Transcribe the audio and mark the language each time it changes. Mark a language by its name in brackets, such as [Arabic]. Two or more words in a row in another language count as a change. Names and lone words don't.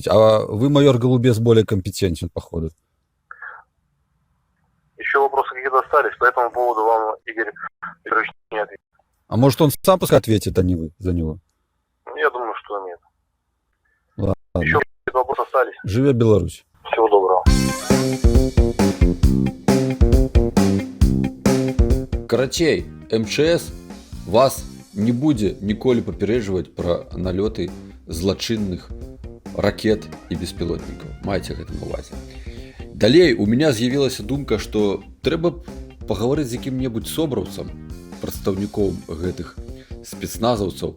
[Russian] А вы, майор Голубец, более компетентен, походу. Еще вопросы какие-то остались, по этому поводу вам Игорь Викторович не ответит. А может, он сам пускай ответит, а не вы за него? Я думаю, что нет. Ладно. Еще какие-то вопросы остались. [Belarusian] Живе Беларусь. [Russian] Всего доброго. [Belarusian] Карацей, МЧС вас не будзе ніколі папярэджваць пра налёты злачынных ракет і беспілотнікаў. Майце гэта на ўвазе. Далей [Russian] у меня [Belarusian] з'явілася думка, што трэба пагаварыць з якім-небудзь собраўцам, прадстаўніком гэтых спецназаўцаў.